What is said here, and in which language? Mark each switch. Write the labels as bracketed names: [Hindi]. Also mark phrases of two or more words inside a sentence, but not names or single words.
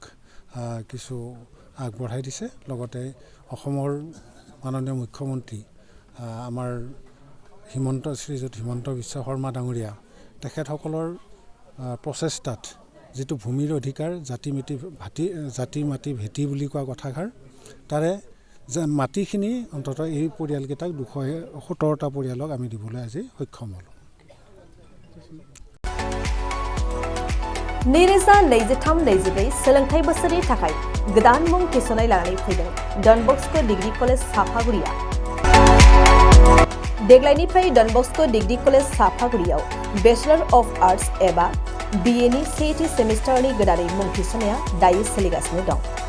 [Assamese] কিছু আগবঢ়াই দিছে লগতে অসমৰ মাননীয় মুখ্যমন্ত্ৰী আমাৰ শ্ৰীযুত হিমন্ত বিশ্ব শৰ্মা ডাঙৰীয়া তেখেতসকলৰ প্ৰচেষ্টাত যেটো ভূমিৰ অধিকাৰ জাতি মাটি ভেটি বুলি কোৱা কথাষাৰ তাৰে মাটিখিনি অন্তত এই পৰিয়ালকেইটাক 217টা পৰিয়ালক আমি দিবলৈ আজি সক্ষম হ'লো [Bodo] नैरोजा 23-24 सोलोंथाइ बोसोरनि थाखाय गोदान मुं थिसननाय लानानै फैदों डन बस्को डिग्री कलेज साफागुरिया देग्लायनिफ्राय डन बस्को डिग्री कलेज साफागुरियाव [English] Bachelor of Arts [Bodo] एबा BA नि सेथि सेमिस्टारनि गोदानै मुं थिसननाया दायो सोलिगासिनो दं